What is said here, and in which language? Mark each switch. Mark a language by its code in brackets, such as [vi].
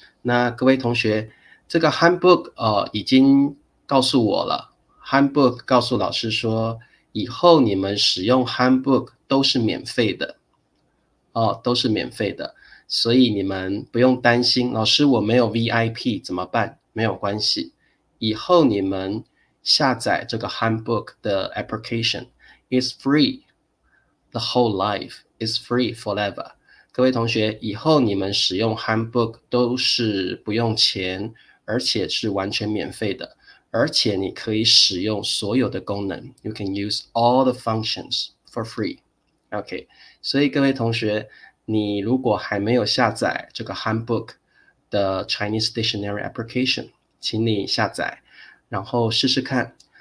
[zh] 那各位同学，这个 Handbook 已经告诉我了 ，Handbook 告诉老师说，以后你们使用 Handbook 都是免费的。都是免费的，所以你们不用担心，老师我没有 VIP 怎么办？没有关系，以后你们下载这个 Handbook 的 [en] application is free, the whole life is free forever。 [zh] 各位同学，以后你们使用 Handbook 都是不用钱，而且是完全免费的，而且你可以使用所有的功能 ， [en] you can use all the functions for free。 [zh] OK， 所以各位同学，你如果还没有下载这个 Handbook 的 Chinese Dictionary Application， 请你下载，然后试试看。